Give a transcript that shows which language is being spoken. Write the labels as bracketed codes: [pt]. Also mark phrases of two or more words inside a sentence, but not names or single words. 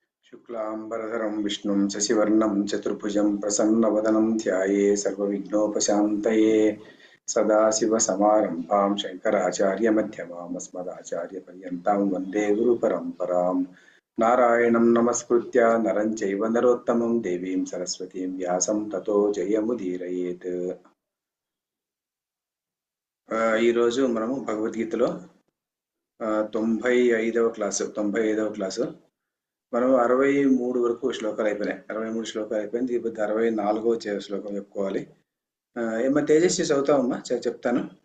[sa] शुक्लांबरधरं विष्णुं शशिवर्णं चतुर्भुजं प्रसन्नवदनं ध्याये सर्वविघ्नोपशान्तये सदाशिवसमारम्भां शङ्कराचार्यमध्यमाम् अस्मदाचार्यपर्यन्तां वन्दे गुरुपरम्परां नारायणं नमस्कृत्य नरं चैव नरोत्तमं देवीं सरस्वतीं व्यासं ततो जयमुदीरयेत्। [te] ఈ రోజు మనము భగవద్గీతలో 95వ క్లాసు మనం 63 వరకు శ్లోకాలు అయిపోయినాయి. 63 శ్లోకాలు అయిపోయింది. ఇప్పుడు 64వ శ్లోకం చెప్పుకోవాలి. ఏమన్నా తేజస్వి చదువుతామమ్మా? చెప్తాను.